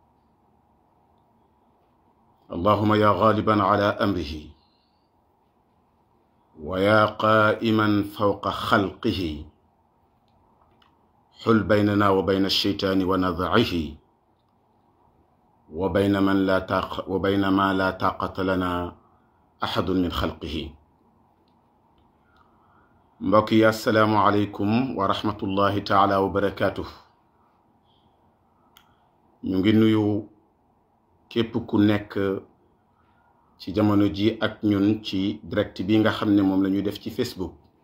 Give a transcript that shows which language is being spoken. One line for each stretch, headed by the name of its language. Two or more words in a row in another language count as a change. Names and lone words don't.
Arabic: اللهم يا غالبا على أمره، ويا قائما فوق خلقه، حل بيننا وبين الشيطان ونزعه، وبين ما لا طاقة لنا أحد من خلقه.
Wolof: mbokk yi
Arabic: السلام عليكم ورحمة الله تعالى وبركاته.
Wolof: ñu ngi nuyu képp ku nekk ci jamono ji ak ñun ci direct bi nga xam ne moom la ñuy def ci Facebook.